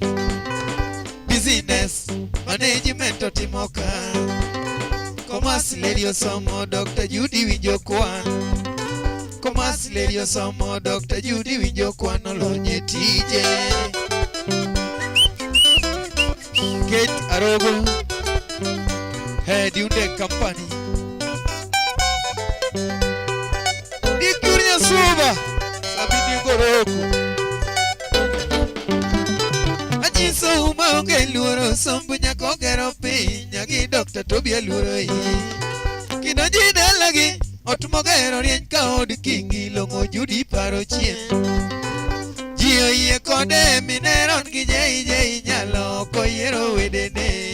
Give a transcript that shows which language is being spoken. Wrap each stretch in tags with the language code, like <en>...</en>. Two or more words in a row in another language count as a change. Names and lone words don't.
<en>Business, management</en> <luo>otimo ka.</luo> <en>Commerce lady</en> <luo>osomo Dr. Judy winjo kwan.</luo> <en>Commerce lady</en> <luo>osomo Dr. Judy winjo kwan olonye tije. Kate Arogo,</luo> <en>head Hyundai company.</en> <luo>Dikunya suba, sabini goroku. Ajiso uma onge luoro, sombu nyako gero pinya gi Dr. Toby aluoro hii. Kidonji dalagi, otumo gero rieny ka od kingi longo Judy paro chien. Jio yie kode mineron gi jei nyalo koyero wedene.</luo>